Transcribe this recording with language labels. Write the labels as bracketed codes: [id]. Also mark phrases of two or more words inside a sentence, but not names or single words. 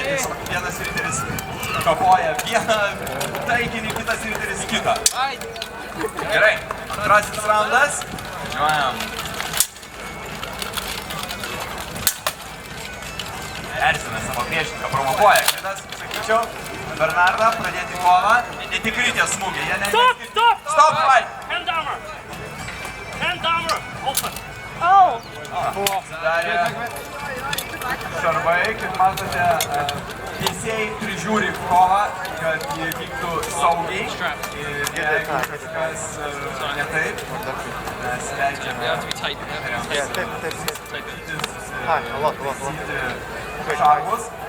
[lt] Vienas riteris kapoja vieną taikinį, kitas riteris kitą. Gerai, antrasis raundas. Žiūrėjom. Erzina savo priešininką, provokuoja. Klinas, sakyčiau, Bernardą pradėti kovą. Netikri tie smūgiai, jie ne... [en] Stop! Stop fight! Hand downer! Hand downer! Open! [lt] Darė šarvai, kaip matote, teisėjai prižiūri kovą, kad jie vyktų saugiai. Ir jeigu kažkas ne taip, mes leidžiame šarvus.